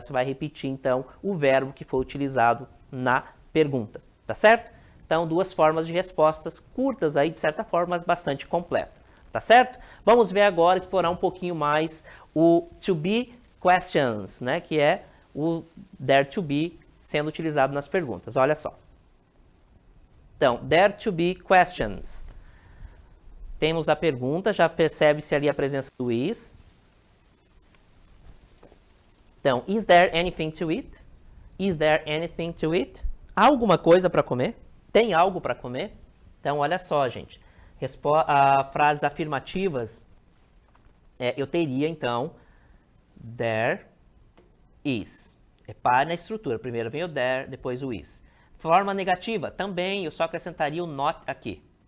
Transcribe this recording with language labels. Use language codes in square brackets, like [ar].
[pt] Você vai repetir, então, o verbo que foi utilizado na pergunta. Tá certo? Então, duas formas de respostas curtas aí, de certa forma, mas bastante completa. Tá certo? Vamos ver agora, explorar um pouquinho mais o to be questions, né? Que é o there to be sendo utilizado nas perguntas. Olha só. Então, there to be questions. Temos a pergunta, já percebe-se ali a presença do is. Então, [en] is there anything to eat? Is there anything to eat? [pt] Há alguma coisa para comer? Tem algo para comer? Então, olha só, gente. Frases afirmativas, eu teria, então, there is. Repare na estrutura. Primeiro vem o there, depois o is. Forma negativa, também eu só acrescentaria o not aqui.